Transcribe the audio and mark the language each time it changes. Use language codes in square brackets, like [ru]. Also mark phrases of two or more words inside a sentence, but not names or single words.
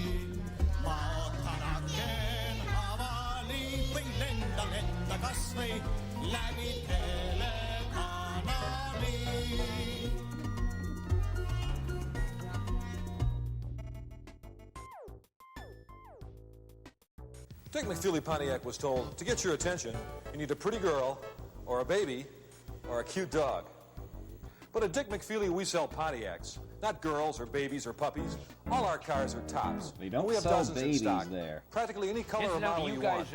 [et] Ma ootan aken avali või lenda kas või läbi telekanali. [en] Dick McFeely Pontiac was told, to get your attention, you need a pretty girl, or a baby, or a cute dog. But at Dick McFeely, we sell Pontiacs, not girls or babies or puppies. All our cars are tops. They don't we have sell dozens in babies stock. There. Practically any color or model you want.